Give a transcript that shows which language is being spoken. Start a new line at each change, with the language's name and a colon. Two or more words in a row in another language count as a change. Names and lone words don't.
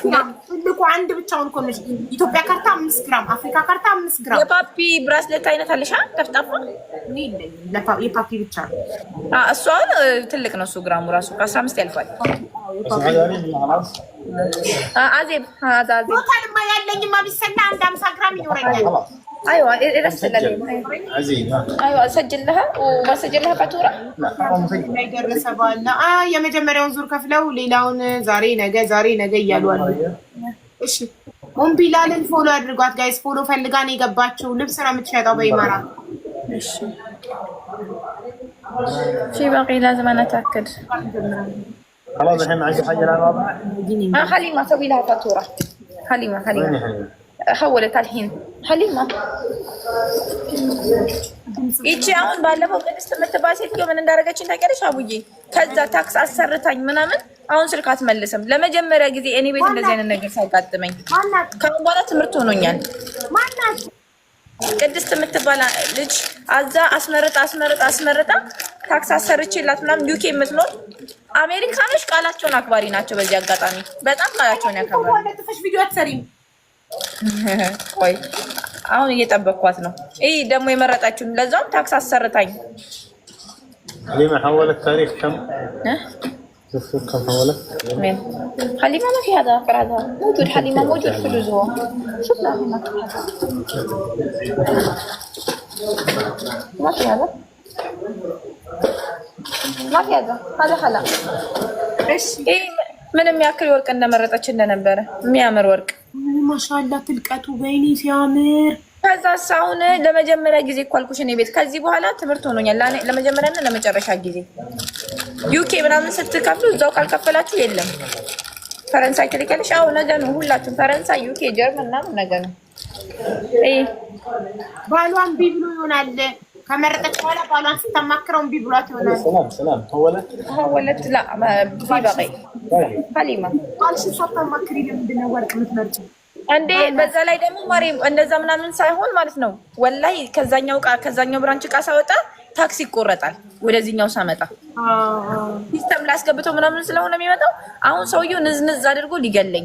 Amharic: ትልቁ አንድ ብቻውን እኮ ነው። ኢትዮጵያ ካርታ 5 ግራም፣ አፍሪካ ካርታ 5 ግራም። የፓፒ ብራስሌት አይነት አለሽ ጠፍጣፋ? የፓፒ ብቻ ነው። እሱ አሁን ትልቅ ነው። እሱ ግራሙ ራሱ ከ15 ያልፋል። አዜብ ቶታልማ ያለኝማ ቢሰላ አንድ 50 ግራም ይኖረኛል።
Arabic: ايوه ارسلها ايوه اسجلها وبسجلها فاتوره
Amharic: ላይ ደረሰ ባላ የመጀመሪያውን ዙር ከፍለው ሌላውን ዛሬ ነገ እያሉ አሉ። እሺ ሞምቢላልን ፎሎ አድርጓት ጋይስ። ፎሎ ፈልጋን የገባችው ልብስ ነው የምትሸጠው በኢማራት። እሺ
Arabic: في باقي لازم انا اتاكد. خلاص الحين معك حاجه الرابعه. حليمه سوي لها فاتوره. حليمه حولت الحين حليمه
Amharic: ይቺ አሁን ባለፈው ቅድስት የምትባል ሴትዮ ምን እንዳደረገችኝ ታውቂያለሽ አቡዬ? ከዛ ታክስ አሰርታኝ ምናምን አሁን ስልክ አትመልስም። ለመጀመሪያ ጊዜ እኔ ቤት እንደዚህ አይነት ነገር ሳይጋጥመኝ ከአሁን በኋላ ትምህርት ሆኖኛል። ማናት? ቅድስት የምትባል ልጅ አዛ አስመርጣ ታክስ አሰርችላት ምናምን ዩኬ የምትኖር አሜሪካኖች ቃላቸውን አክባሪ ናቸው። በዚህ አጋጣሚ በጣም ቃላቸውን ያከብራሉ። ወለጥፈሽ ቪዲዮ አትሰሪም? ቆይ አሁን እየጠበቅኳት ነው። ይሄ ደግሞ የመረጣችሁን ለዛውም ታክስ አሰርታኝ
Arabic: حليمة حولت تاريخ كم؟ كم حولت؟ مين؟ حليمة ما في هذا هذا موجود. حليمة موجود في الجزوة. شوف لا ما في هذا هذا خلا
Amharic: እሺ ايه ምንም ያክል ወርቅ እንደመረጠች እንደነበረ የሚያምር ወርቅ ማሻአላ ትልቀቱ በይኔ ሲያምር። ከዛ ሳውን ለመጀመሪያ ጊዜ እኮ አልኩሽ እኔ ቤት ከዚህ በኋላ ትምህርት ሆኖኛል። ለመጀመሪያና ለመጨረሻ ጊዜ ዩኬ ምናምን ስትከፍሉ እዛው ካልከፈላችሁ የለም ፈረንሳይ ትልከልሽ። አዎ ነገ ነው ሁላችሁም ፈረንሳይ፣ ዩኬ፣ ጀርመን ምናምን ነገ ነው። ባሏን ቢብሉ ይሆናል ከመረጠች በኋላ ባሏን ስታማክረው እምቢ ብሏት ይሆናል።
Arabic: سلام حولت لا في باقي حليمة
Amharic: ባልሽ ሳታማክሪ ለምንድን ነው ወርቅ የምትመርጪው እንዴ? በዛ ላይ ደግሞ ማሪም እንደዛ ምናምን ሳይሆን ማለት ነው ወላሂ ከዛኛው ብራንች ዕቃ ሳወጣ ታክሲ ይቆረጣል። ወደዚህኛው ሳመጣ ሲስተም ላስገብተው ምናምን ስለሆነ የሚመጣው አሁን ሰውየው ንዝንዝ አድርጎ ሊገለኝ።